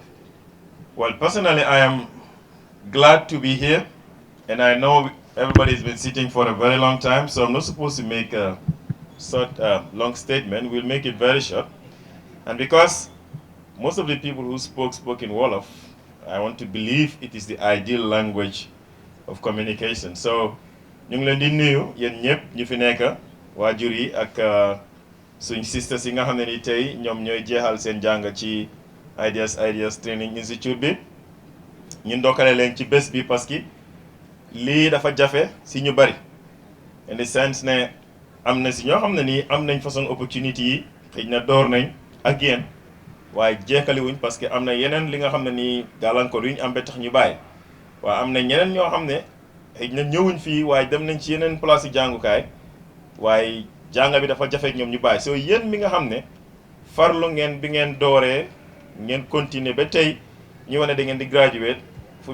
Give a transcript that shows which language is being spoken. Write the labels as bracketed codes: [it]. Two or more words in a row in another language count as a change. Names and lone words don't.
[en] Well, personally, I am glad to be here, and I know everybody's been sitting for a very long time, so I'm not supposed to make a long statement. We'll make it very short. And because most of the people who spoke in Wolof, I want to believe it is the ideal language of communication. So, [wo] ñu ngi leen di nuyu yéen ñëpp ñu fi nekk waajur yi ak suñ sisters yi nga xam ne ni tey ñoom ñooy jeexal seen jàng ci Ideas Training Institute bi ñu ndokkale leen ci bés bi parce que lii dafa jafe si ñu bari [en] in the sense [wo] ne am na si ñoo xam ne nii am nañ façon opportunité yi xëy na door nañ ak yéen waaye jeexali wuñ parce que am na yeneen li nga xam ne nii gàllankoor yu ñu am ba tax ñu bàyyi waaye am na ñeneen ñoo xam ne xëy na ñëwuñ fii waaye dem nañ ci yeneen place yu jàngukaay waaye jàng bi dafa jafe ak ñoom ñu bàyyi soo yéen mi nga xam ne farlu ngeen bi ngeen dooree ngeen continuer ba tey ñu wane da ngeen di graduate fu